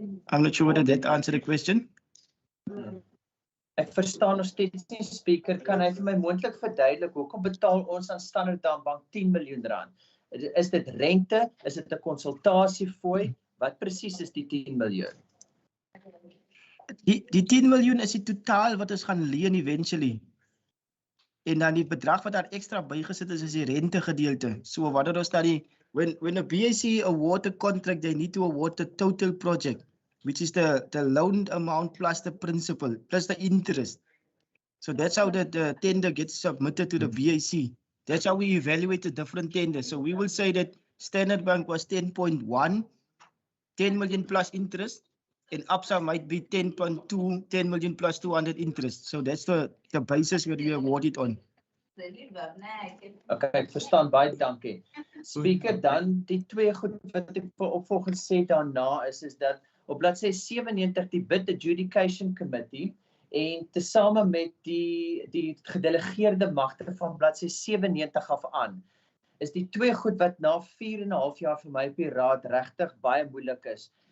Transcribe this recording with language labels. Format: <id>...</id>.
<en>I'm not sure whether that answered the question.</en> <af>Ek verstaan nog steeds nie, Speaker. Kan hy vir my moontlik verduidelik hoekom betaal ons aan Standard Bank 10 miljoen rand? Is dit rente? Is dit 'n konsultasiefooi? Wat presies is die 10 miljoen? Die 10 miljoen is die totaal wat ons gaan leen eventually. En dan die bedrag wat daar extra bygesit is die rente gedeelte.</af> <en>So</en> <af>wanneer ons dan</af> <en>when a BAC award a contract, they need to award the total project, which is the loan amount plus the principal, plus the interest. So that's how the tender gets submitted to the BAC. That's how we evaluate the different tenders. So we will say that Standard Bank was 10.1, 10 million plus interest, and Absa might be 10.2, 10 million plus 200 interest. So that's the basis where we award it on.</en> <af>Okay, ek verstaan, baie dankie. Speaker, dan die twee goed wat ek opvolgend sê daarna is dat op bladsy 97 die Bid Adjudication Committee en tesame met die gedelegeerde magte van bladsy 97 af aan, is die twee goed wat na 4,5 jaar vir my op die raad regtig baie moeilik is.</af>